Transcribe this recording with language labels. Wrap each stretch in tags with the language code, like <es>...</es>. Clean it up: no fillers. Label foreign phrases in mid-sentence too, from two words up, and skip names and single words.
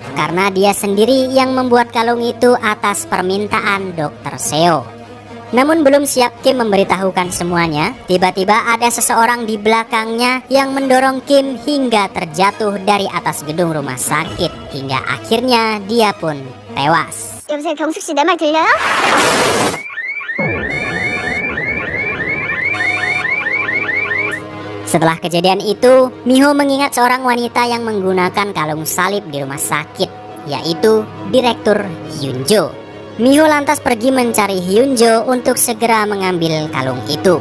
<id>Karena dia sendiri yang membuat kalung itu atas permintaan Dr. Seo. Namun belum siap Kim memberitahukan semuanya, tiba-tiba ada seseorang di belakangnya yang mendorong Kim hingga terjatuh dari atas gedung rumah sakit. Hingga akhirnya dia pun tewas.</id> <ko>여보세요, 경숙 씨, 내 말 들려요?</ko> <id>Setelah kejadian itu, Miho mengingat seorang wanita yang menggunakan kalung salib di rumah sakit, yaitu Direktur Hyunjo. Miho lantas pergi mencari Hyunjo untuk segera mengambil kalung itu.</id>